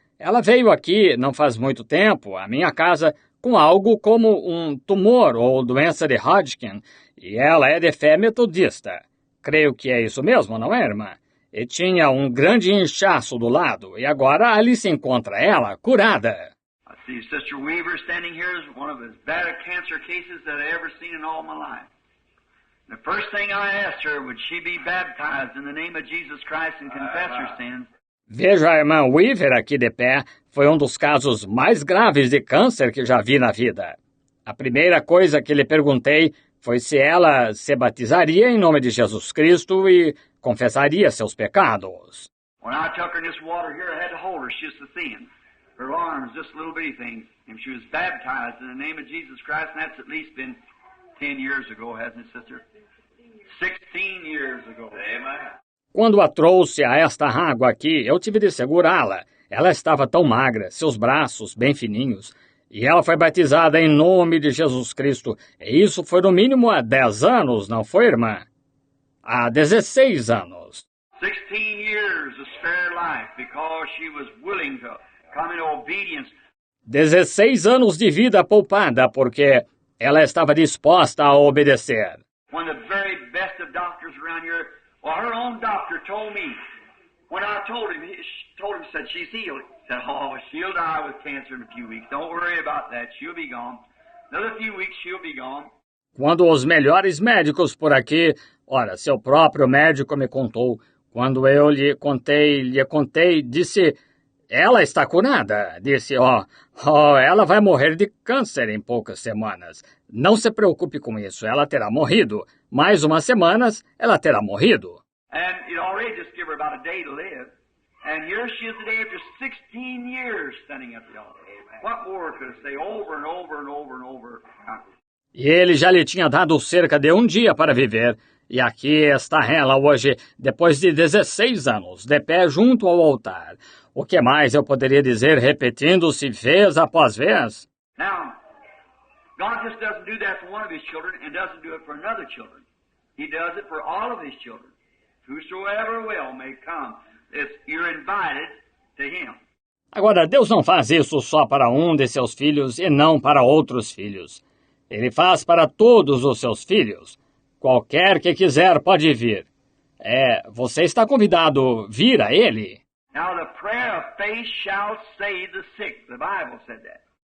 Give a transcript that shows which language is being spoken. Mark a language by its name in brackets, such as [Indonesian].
[Portuguese] Ela veio aqui, não faz muito tempo, à minha casa, com algo como um tumor ou doença de Hodgkin, e ela é de fé metodista. Creio que é isso mesmo, não é, irmã? E tinha um grande inchaço do lado, e agora ali se encontra ela, curada. [English] I see Sister Weaver standing here is one of as bad a cancer cases that I ever seen in all my life. The first thing I asked her, would she be baptized in the name of Jesus Christ and confess her sins? [Portuguese] Veja a irmã Weaver aqui de pé, foi um dos casos mais graves de câncer que já vi na vida. A primeira coisa que lhe perguntei foi se ela se batizaria em nome de Jesus Cristo e confessaria seus pecados. [English] When I took her in this water here, I had to hold her. She was so thin. Her arms, just little bitty things. And she was baptized in the name of Jesus Christ, and that's at least been 10 years ago, hasn't it, sister? 16 years ago. Amen. [Portuguese] Quando a trouxe a esta água aqui, eu tive de segurá-la. Ela estava tão magra, seus braços bem fininhos. E ela foi batizada em nome de Jesus Cristo. E isso foi no mínimo há 10 anos, não foi, irmã? Há 16 anos. [English] 16 years of spare life because she was willing to come in obedience. [Portuguese] 16 anos de vida poupada porque ela estava disposta a obedecer. [English] When the very best of doctors around here, well, her own doctor told me, when I told him, said she's healed. He said, oh, she'll die with cancer in a few weeks. Don't worry about that. She'll be gone. Another few weeks, she'll be gone. [Portuguese] Quando os melhores médicos por aqui, ora, seu próprio médico me contou, quando eu lhe contei, disse, ela está curada. Disse, ela vai morrer de câncer em poucas semanas. Não se preocupe com isso, ela terá morrido. Mais umas semanas, ela terá morrido. [English] And it already just give her about a day to live. And here she is today after 16 years standing at the altar. What more could I say over and over and over and over? [Portuguese] E ele já lhe tinha dado cerca de um dia para viver. E aqui está ela hoje, depois de 16 anos, de pé junto ao altar. O que mais eu poderia dizer repetindo-se vez após vez? [English] Now, God just doesn't do that for one of His children and doesn't do it for another children. He does it for all of His children. Whosoever will may come. You're invited to Him. [Portuguese] Agora, Deus não faz isso só para um de seus filhos e não para outros filhos. Ele faz para todos os seus filhos. Qualquer que quiser pode vir. Você está convidado a vir a Ele. [English] Now the prayer of faith shall save the sick. The Bible said that.